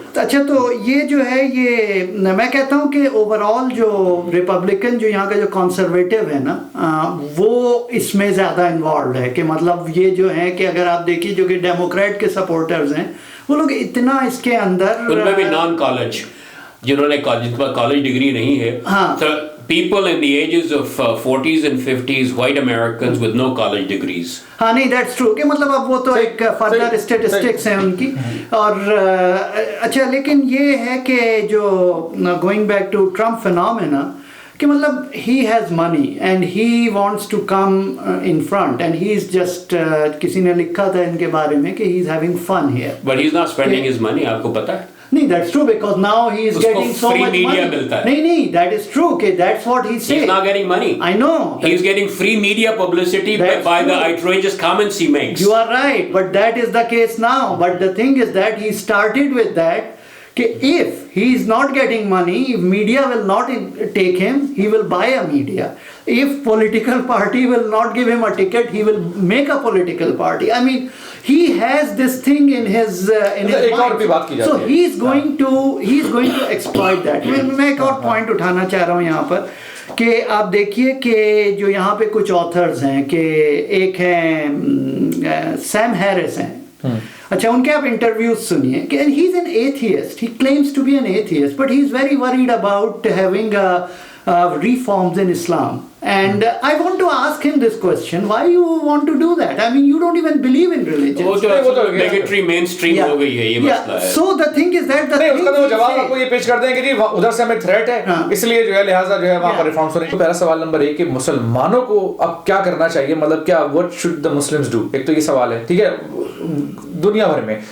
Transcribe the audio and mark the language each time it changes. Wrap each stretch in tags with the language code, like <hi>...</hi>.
<ur>اچھا تو یہ جو ہے یہ میں کہتا ہوں کہ اوور آل جو ریپبلکن جو یہاں کا جو کنسرویٹو ہے نا وہ اس میں زیادہ انوالوڈ ہے، کہ مطلب یہ جو ہے کہ اگر آپ دیکھیے جو کہ ڈیموکریٹ کے سپورٹرز ہیں وہ لوگ اتنا اس کے اندر ان میں بھی نان کالج جنہوں نے کالج ڈگری نہیں ہے.</ur> <en>People in the ages of 40s and 50s, white Americans with no college degrees.</en> <ur>ہاں نہیں</ur> <en>that's true</en> <ur>کہ مطلب اب وہ تو ایک فردر اسٹیٹسٹکس ہیں ان کی. اور اچھا لیکن یہ ہے کہ جو</ur> <en>going back to Trump phenomena کہ مطلب he has money and he wants to come in front and he is just</en> <ur>کسی نے لکھا تھا ان کے بارے میں کہ</ur> <en>He is having fun here. But he's not spending his money,</en> <ur>آپ کو پتا ہے.</ur> <en>نہیں that's true because now he is getting so much money. نہیں that is true کہ that's what he said. He's not getting money. I know. He's getting free media publicity by the outrageous comments he makes. You are right, but that is the case now. But the thing is that he started with that کہ if he is not getting money, if media will not take him, he will buy a media. If political party will not give him a ticket, he will make a political party. I mean, he has this thing in his mind. So he is going to exploit that.</en> <ur>میں ایک اور point اٹھانا چاہ رہا ہوں یہاں پر کہ آپ دیکھیے کہ جو یہاں پہ کچھ آتھرز ہیں کہ ایک ہیں سیم ہیرس ہیں. اچھا ان کے آپ انٹرویوز سنیے کہ</ur> <en>He is an atheist. He claims to be an atheist but he is very worried about having reforms in Islam. And I want to ask him this question, why you want to do that? I mean, you don't even believe in religion.</en> <ur>وہ جو</ur> <en>bigotry mainstream</en> <ur>ہو گئی ہے یہ مسئلہ ہے.</ur> <en>So the thing is that</en> <ur>نہیں اس کا تو جواب آپ کو یہ پیش کر دیں کہ جی ادھر سے ہمیں تھریٹ ہے اس لیے جو ہے لہٰذا جو ہے وہاں پر ریفارمس ہونے. پہلا سوال نمبر 1 کہ مسلمانوں کو اب کیا کرنا چاہیے، مطلب کیا</ur> <en>what should the Muslims do؟</en> <ur>ایک تو یہ سوال ہے ٹھیک ہے دنیا بھر میں.</ur>